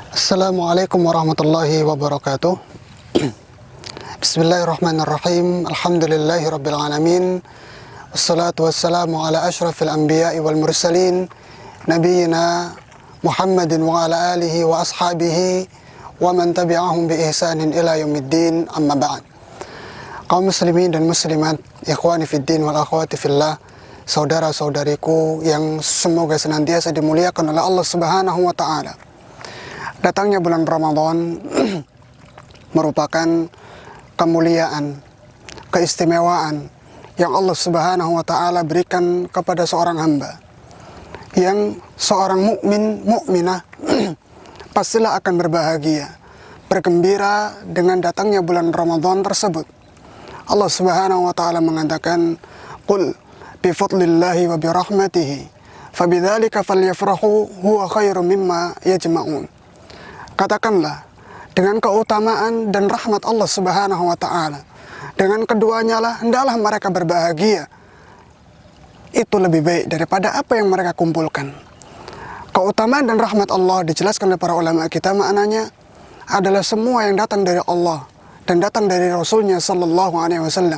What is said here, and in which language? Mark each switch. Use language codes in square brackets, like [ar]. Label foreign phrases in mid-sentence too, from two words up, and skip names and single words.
[ar] السلام عليكم ورحمة الله وبركاته. بسم الله الرحمن الرحيم. الحمد لله رب العالمين والصلاة والسلام على أشرف الأنبياء والمرسلين نبينا محمد وعلى آله وأصحابه ومن تبعهم بإحسان إلى يوم الدين أما بعد. [id] Kaum muslimin dan muslimat, [ar] إخواني في الدين والأخوات في الله, [id] saudara-saudariku yang semoga senantiasa dimuliakan oleh Allah [ar] سبحانه وتعالى. [id] Datangnya bulan Ramadan merupakan kemuliaan, keistimewaan yang Allah [ar] سبحانه وتعالى [id] berikan kepada seorang hamba. Yang seorang mukminah pastilah akan berbahagia, bergembira dengan datangnya bulan Ramadan tersebut. Allah [ar] سبحانه وتعالى [id] mengatakan, [ar] "قل بفضل الله وبرحمته فبذلك فليفرحوا هو خير مما يجمعون." [id] Katakanlah, dengan keutamaan dan rahmat Allah [ar] سبحانه وتعالى, [id] dengan keduanya lah hendaklah mereka berbahagia. Itu lebih baik daripada apa yang mereka kumpulkan. Keutamaan dan rahmat Allah dijelaskan oleh para ulama kita, maknanya adalah semua yang datang dari Allah dan datang dari Rasulnya [ar] صلى الله عليه وسلم.